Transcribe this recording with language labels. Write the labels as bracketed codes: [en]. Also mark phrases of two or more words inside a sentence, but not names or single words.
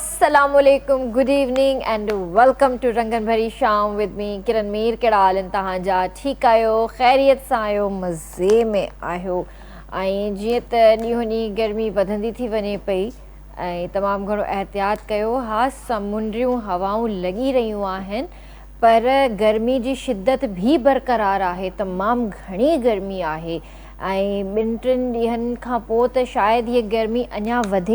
[ar] السلام عليكم, [en] good evening and welcome to Rangan Bhari Sham with me Kiran Mir. [sd] कहिड़ा हाल आहिनि तव्हांजा? ठीकु आहियो, ख़ैरियत सां आहियो, मज़े में आहियो? ऐं जीअं त ॾींहों ॾींहुं गर्मी वधंदी थी वञे पई ऐं तमामु घणो एहतियात कयो। हा, समुंडियूं हवाऊं लॻी रहियूं आहिनि पर गर्मी जी शिदत बि बरक़रार आहे, तमामु घणी गर्मी आहे ऐं ॿिनि टिनि ॾींहंनि खां पोइ त शायदि हीअ गर्मी अञा वधे।